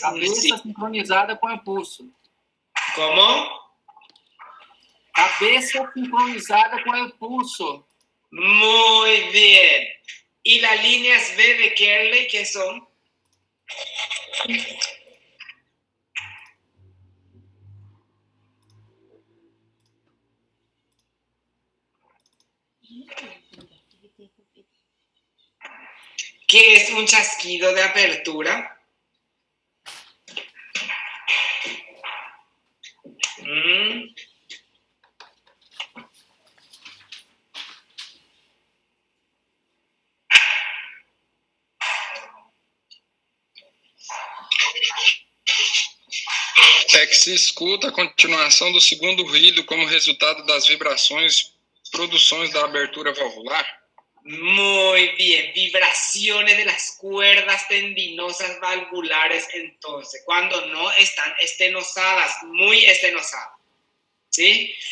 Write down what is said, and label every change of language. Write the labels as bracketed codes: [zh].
[pt] Cabeça sincronizada com o pulso. [es] ¿Cómo? [pt] Cabeça sincronizada com o pulso. [es] Muy bien. ¿Y las líneas B de Kerley qué son? ¿Qué es un chasquido de apertura? [pt] É que se escuta a continuação do segundo ruído como resultado das vibrações, produções da abertura valvular. [es] Muy bien, vibraciones de las cuerdas tendinosas valvulares entonces, cuando no están estenosadas, muy estenosadas, ¿sí?